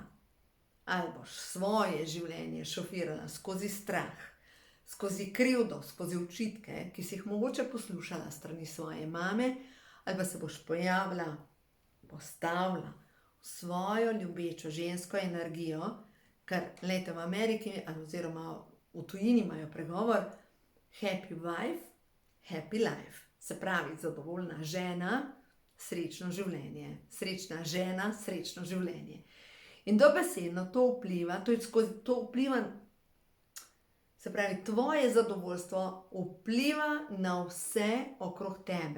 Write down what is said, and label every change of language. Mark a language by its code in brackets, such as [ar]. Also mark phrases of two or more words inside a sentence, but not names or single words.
[sl] Ali boš svoje življenje šofirala skozi strah, skozi krivdo, skozi očitke, ki si jih mogoče poslušala strani svoje mame, ali pa se boš pojavila, postavila v svojo ljubečo žensko energijo, ker lejte v Ameriki oziroma v tujini imajo pregovor [en] happy wife, happy life. [sl] Se pravi, zadovoljna žena, srečno življenje. Srečna žena, srečno življenje. In dobesedno to vpliva, to vpliva, se pravi, tvoje zadovoljstvo vpliva na vse okrog tebe.